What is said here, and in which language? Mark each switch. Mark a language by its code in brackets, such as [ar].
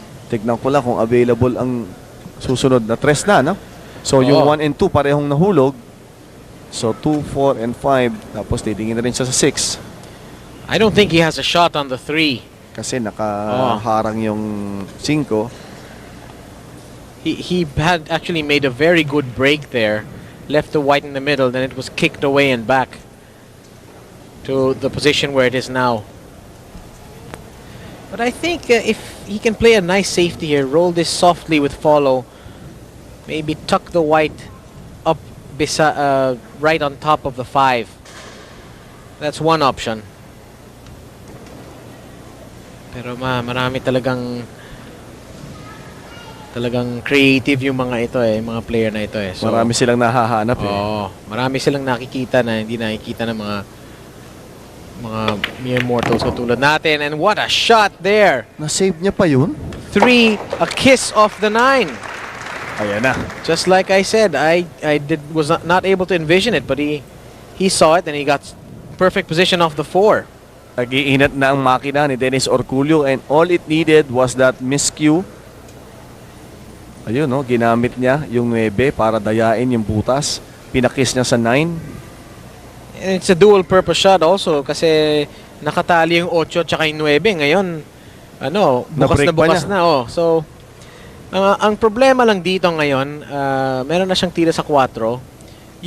[tl] Tignan ko lang kung available ang susunod na 3 na, no? So yung 1 and 2 parehong nahulog. So 2, 4, and 5. Tapos titingin na rin siya sa 6. [en] I don't think he has a shot on the 3. [tl] Kasi nakaharang yung 5. [en] He had actually made a very good break there. Left the white in the middle, then it was kicked away and back to the position where it is now. But I think if he can play a nice safety here, roll this softly with follow, maybe tuck the white up right on top of the 5. That's one option. [tl] Pero marami talagang creative yung mga ito mga player na ito So, marami silang nahahanap marami silang nakikita na hindi nakikita ng mga [en] mere mortals [tl] katulad natin. [en] And what a shot there! [tl] Na-save niya pa yun? [en] 3, a kiss off the 9. [tl] Ayan na. [en] Just like I said, I was not able to envision it, but he saw it and he got perfect position off the 4. [tl] Nag-iinat na ang makina ni Dennis Orcullo, [en] and all it needed was that miscue. [tl] Ayun, no, ginamit niya yung 9 para dayain yung butas. Pinakis niya sa 9. [en] And it's a dual purpose shot also [tl] kasi nakatali yung 8 at saka yung 9. Ngayon, bukas na. So, ang problema lang dito ngayon, meron na siyang tira sa 4.